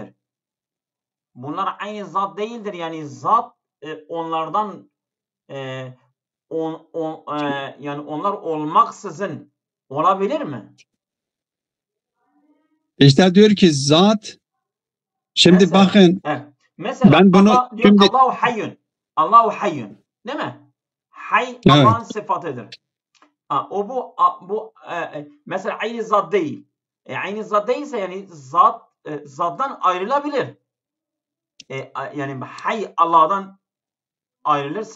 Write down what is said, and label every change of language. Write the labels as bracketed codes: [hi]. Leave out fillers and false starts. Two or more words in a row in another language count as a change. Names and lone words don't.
[tr] Bunlar aynı zat değildir. Yani zat onlardan yani onlar olmaksızın olabilir mi? İşte diyor ki zat, şimdi Mesela, bakın. evet, Mesela Ben bunu Allah diyor şimdi [ar] الله حي. الله حي. [tr] Değil mi? Hay evet. Allah'ın sıfatıdır. Bu mesela aynı zat değil. Aynı zat değilse yani zattan ayrılabilir. Yani hay Allah'dan ayrılırsa